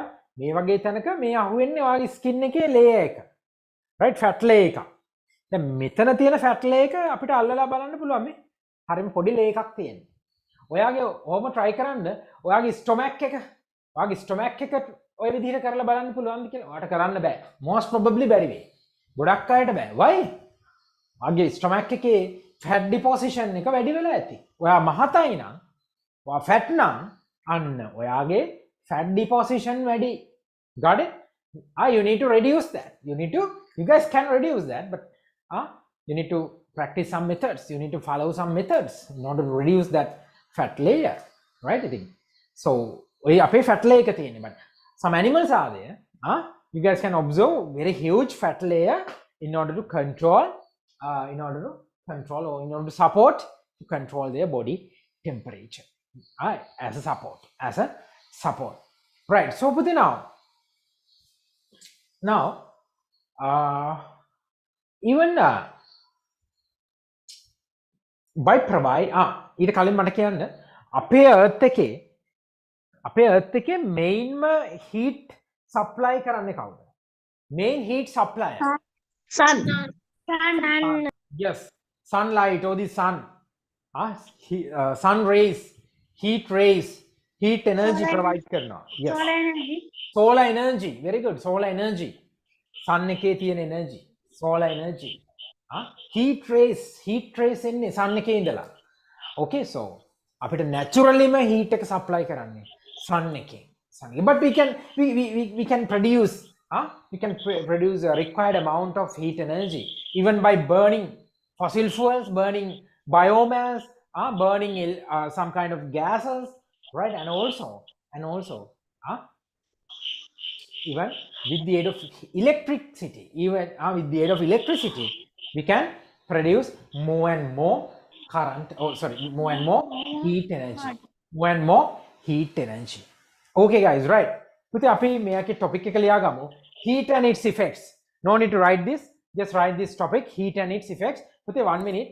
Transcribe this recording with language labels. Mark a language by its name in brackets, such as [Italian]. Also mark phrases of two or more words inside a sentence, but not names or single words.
[Sinhala] මේ වගේ තැනක මේ අහුවෙන්නේ ඔයාගේ skin එකේ layer එක. right? [English] fat layer [Sinhala] එක. දැන් මෙතන තියෙන [English] fat layer [Sinhala] එක අපිට අල්ලලා බලන්න පුළුවන් මේ. හරිම පොඩි layer එකක් තියෙනවා. ඔයාගේ ඕම try කරන්න, ඔයාගේ stomach එක ඔය විදිහට කරලා බලන්න පුළුවන්ද කියලා. ඔයාට කරන්න බෑ. [English] most probably [Sinhala] බැරි වෙයි. ගොඩක් අයට බෑ. why? ඔයාගේ stomach එකේ [English] fat deposition [Sinhala] එක වැඩි වෙලා ඇති. ඔයා මහතයි නම්, ඔයා fat නම් අන්න ඔයාගේ [English] fat deposition [Sinhala] වැඩි. [English] got it? You need to reduce that. You guys can reduce that, but you need to practice some methods. You need to follow some methods in order to reduce that fat layer, right? I think so. We apay fat layer [Sinhala] එක තියෙන්නේ, [English] but some animals are there. You guys can observe very huge fat layer in order to control, or in order to support, to control their body temperature. As a support. Right. So Puti, now even by provide [Sinhala] ඊට කලින් මට කියන්න අපේ earth එකේ main heat supply කරන්නේ කවුද? [English] Main heat supplier. Sun. Yes, sunlight or the sun. Sun rays, heat energy provide කරනවා. Yes. Solar energy. Very good. Solar energy. Sun [Sinhala] එකේ තියෙන [English] energy. Solar energy. Heat rays [Sinhala] එන්නේ sun එකේ ඉඳලා. [English] Okay, so [Sinhala] අපිට naturally heat එක supply කරන්නේ sun එකේ. [English] But we can produce a required amount of heat energy even by burning fossil fuels, burning biomass, burning some kind of gases, right? And also even with the aid of electricity, we can produce more and more heat energy. Okay guys, right? [Sinhala] පුතේ අපි මේකේ topic එක ලියා ගමු. [English] Heat and its effects. No need to write this. Just write this topic, heat and its effects. [Sinhala] පුතේ [English] 1 minute.